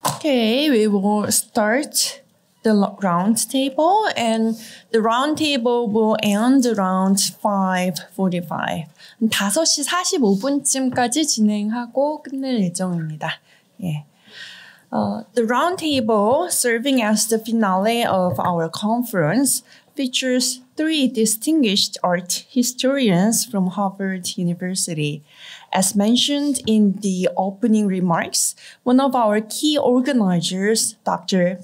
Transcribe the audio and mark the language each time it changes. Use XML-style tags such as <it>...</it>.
<en>Okay, we will start the roundtable, and the roundtable will end around 5:45.</en> <ko>5시 45분쯤까지 진행하고 끝낼 예정입니다. 예.</ko> <en>The roundtable, serving as the finale of our conference, features 3 distinguished art historians from Harvard University. As mentioned in the opening remarks, one of our key organizers, Dr.</en>